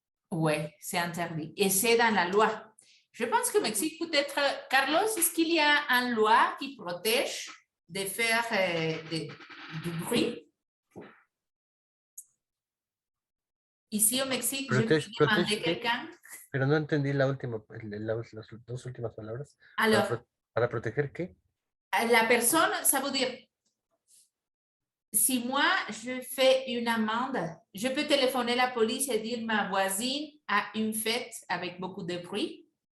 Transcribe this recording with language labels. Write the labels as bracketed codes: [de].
[fr] Oui, c'est interdit. Et c'est dans la loi. Je pense que Mexique, peut-être, Carlos, est-ce qu'il y a une loi qui protège de faire du bruit? Ici au Mexique, je peux demander quelqu'un. [es] Pero no entendí las dos últimas palabras. [fr] Alors, [es] ¿Para proteger qué? [fr] La personne, ça veut dire, si moi, je fais une amende, je peux téléphoner la police et dire ma voisine a une fête avec beaucoup de bruit.